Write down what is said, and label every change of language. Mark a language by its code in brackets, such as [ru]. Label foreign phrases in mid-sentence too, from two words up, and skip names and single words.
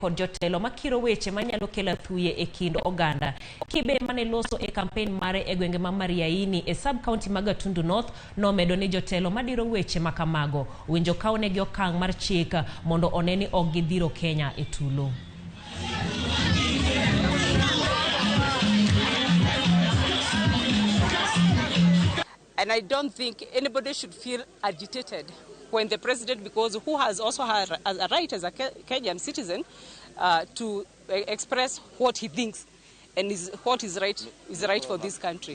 [luo] kod jotelo makiro weche manyalo kelo thuye e kind oganda. Kibe mane loso e campaign mare e gwenge ma Mariaini e sub county ma Gatundu North nomedo ni jotelo madiro weche makamago winjo kawnegi okang' mar chik mondo oneni ok gidhiro Kenya e tulo. [en] And I don't think anybody should feel agitated when the president, because who has also had a right as a Kenyan citizen to express what he thinks and what is right for this country.